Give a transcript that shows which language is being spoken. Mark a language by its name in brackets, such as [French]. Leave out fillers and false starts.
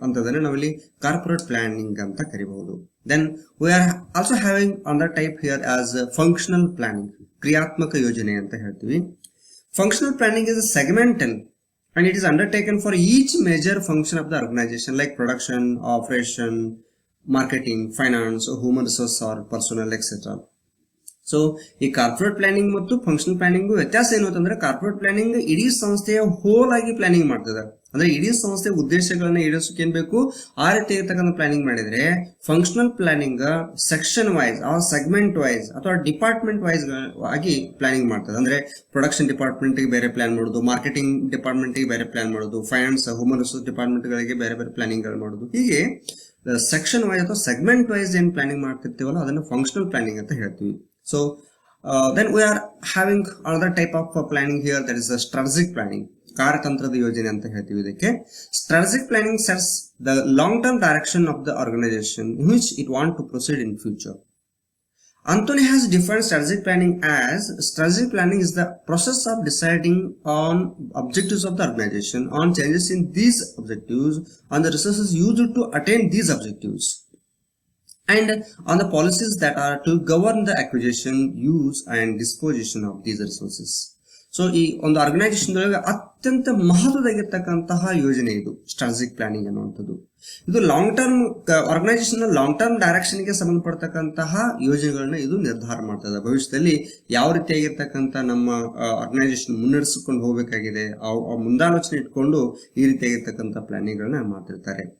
[Kannada] ಅಂತದನ್ನ ನಾವಿಲ್ಲಿ corporate planning ಅಂತ ಕರಿಬಹುದು. [English] then we are also having other type here as functional planning, [Kannada] ಕ್ರಿಯಾತ್ಮಕ ಯೋಜನೆ ಅಂತ ಹೇಳ್ತೀವಿ. [English] Functional planning is a segmental and it is undertaken for each major function of the organization like production, operation, marketing, finance, human resource or personnel, etc. [Kannada] So ಈ corporate planning ಮತ್ತು functional planning ವ್ಯತ್ಯಾಸ ಏನು ಅಂತಂದ್ರೆ, corporate planning ಇಡೀ ಸಂಸ್ಥೆಯ hole ಆಗಿ planning ಮಾಡ್ತದೆ. ಅಂದ್ರೆ ಇಡೀ ಸಂಸ್ಥೆ ಉದ್ದೇಶಗಳನ್ನ ಈಡೇರಿಸೋಕೆ ಏನ್ ಬೇಕು ಆ ರೀತಿ ಇರ್ತಕ್ಕಂಥ ಪ್ಲಾನಿಂಗ್ ಮಾಡಿದ್ರೆ, functional planning section wise segment wise ಅಥವಾ ಡಿಪಾರ್ಟ್ಮೆಂಟ್ ವೈಸ್ ಆಗಿ ಪ್ಲಾನಿಂಗ್ ಮಾಡ್ತದೆ. ಅಂದ್ರೆ ಪ್ರೊಡಕ್ಷನ್ ಡಿಪಾರ್ಟ್ಮೆಂಟ್ ಗೆ ಬೇರೆ ಪ್ಲಾನ್ ಮಾಡೋದು, ಮಾರ್ಕೆಟಿಂಗ್ ಡಿಪಾರ್ಟ್ಮೆಂಟ್ ಗೆ ಬೇರೆ ಪ್ಲಾನ್ ಮಾಡೋದು, ಫೈನಾನ್ಸ್, ಹ್ಯೂಮನ್ ರಿಸೋರ್ಸ್ ಡಿಪಾರ್ಟ್ಮೆಂಟ್ ಗಳಿಗೆ ಬೇರೆ ಬೇರೆ ಪ್ಲಾನಿಂಗ್ ಗಳು ಮಾಡೋದು. ಹೀಗೆ ಸೆಕ್ಷನ್ ವೈಸ್ ಅಥವಾ ಸೆಗ್ಮೆಂಟ್ ವೈಸ್ ಏನ್ ಪ್ಲಾನಿಂಗ್ ಮಾಡ್ತಿರ್ತೀವಲ್ಲ ಅದನ್ನ ಫಂಕ್ಷನಲ್ ಪ್ಲಾನಿಂಗ್ ಅಂತ ಹೇಳ್ತೀವಿ. [English] So then we are having another type of planning here, that is the strategic planning, [Kannada] ಕಾರ್ಯತಂತ್ರದ ಯೋಜನೆ ಅಂತ ಹೇಳ್ತೀವಿ ಇದಕ್ಕೆ. [English] Strategic planning sets the long-term direction of the organization in which it want to proceed in future. Anthony has defined strategic planning as, strategic planning is the process of deciding on objectives of the organization, on changes in these objectives, on the resources used to attain these objectives, and on the policies that are to govern the acquisition, use and disposition of these resources. [Kannada] So ಈ ಒಂದು organisation ಅತ್ಯಂತ ಮಹತ್ವದಾಗಿರ್ತಕ್ಕಂತಹ ಯೋಜನೆ ಇದು strategic planning ಅನ್ನುವಂಥದ್ದು. ಇದು long term organisation long term direction ಗೆ ಸಂಬಂಧಪಡ್ತಕ್ಕಂತಹ ಯೋಜನೆಗಳನ್ನ ಇದು ನಿರ್ಧಾರ ಮಾಡ್ತದೆ. ಭವಿಷ್ಯದಲ್ಲಿ ಯಾವ ರೀತಿಯಾಗಿರ್ತಕ್ಕಂಥ ನಮ್ಮ ಆರ್ಗನೈಸೇಷನ್ ಮುನ್ನಡೆಸಿಕೊಂಡು ಹೋಗಬೇಕಾಗಿದೆ ಆ ಮುಂದಾಲೋಚನೆ ಇಟ್ಕೊಂಡು ಈ ರೀತಿಯಾಗಿರ್ತಕ್ಕಂಥ ಪ್ಲಾನಿಂಗ್ ಗಳನ್ನ ಮಾಡ್ತಿರ್ತಾರೆ.